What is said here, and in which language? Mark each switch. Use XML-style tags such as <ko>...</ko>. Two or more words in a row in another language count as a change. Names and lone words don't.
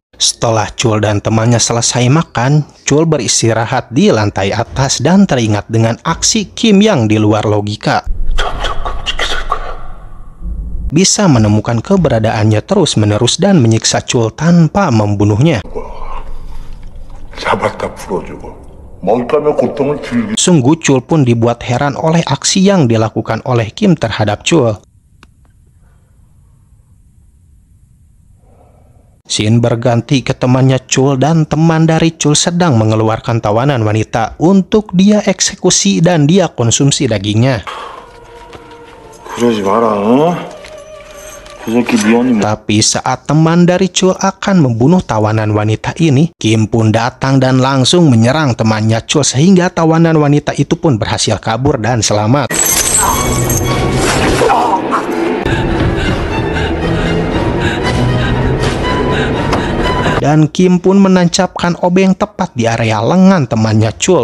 <id>Setelah Chul dan temannya selesai makan, Chul beristirahat di lantai atas dan teringat dengan aksi Kim yang di luar logika. Bisa menemukan keberadaannya terus-menerus dan menyiksa Chul tanpa membunuhnya.</id> <ko>잡았다 풀어주고 먹잇감의 고통을 즐기.</ko> <id>Sungguh Chul pun dibuat heran oleh aksi yang dilakukan oleh Kim terhadap Chul. Scene berganti ke temannya Chul dan teman dari Chul sedang mengeluarkan tawanan wanita untuk dia eksekusi dan dia konsumsi dagingnya.</id> <ko>그러지 마라. 그 새끼 미연이</ko> <id>Tapi saat teman dari Chul akan membunuh tawanan wanita ini, Kim pun datang dan langsung menyerang temannya Chul sehingga tawanan wanita itu pun berhasil kabur dan selamat. Dan Kim pun menancapkan obeng tepat di area lengan temannya Chul.</id>